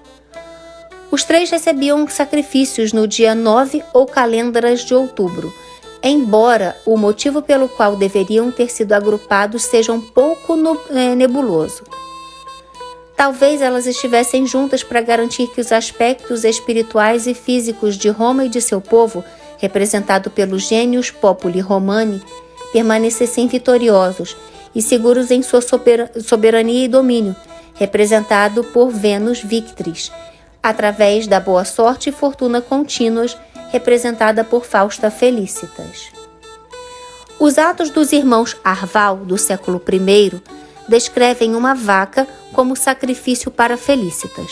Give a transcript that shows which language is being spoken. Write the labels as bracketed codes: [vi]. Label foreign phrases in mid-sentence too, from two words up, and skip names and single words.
[pt] Os 3 recebiam sacrifícios no dia 9 ou calendras de outubro, embora o motivo pelo qual deveriam ter sido agrupados seja um pouco nebuloso. Talvez elas estivessem juntas para garantir que os aspectos espirituais e físicos de Roma e de seu povo, representado pelos [la] genius populi romani, [pt] permanecessem vitoriosos e seguros em sua soberania e domínio, representado por Venus Victrix, através da boa sorte e fortuna contínuas, representada por Fausta Felicitas. Os atos dos irmãos Arval, do século I, descrevem uma vaca como sacrifício para Felicitas.